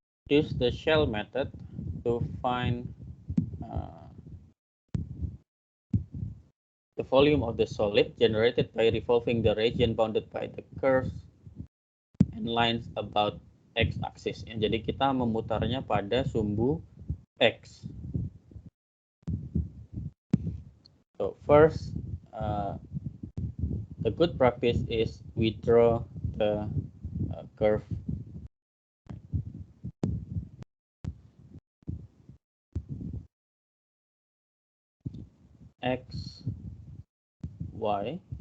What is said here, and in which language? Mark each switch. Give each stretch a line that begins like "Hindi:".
English: Use the shell method to find the volume of the solid generated by revolving the region bounded by the curves and lines about x-axis.
Indonesian: Jadi kita memutarnya pada sumbu x.
English: So first, the good practice is we draw the curve x, y.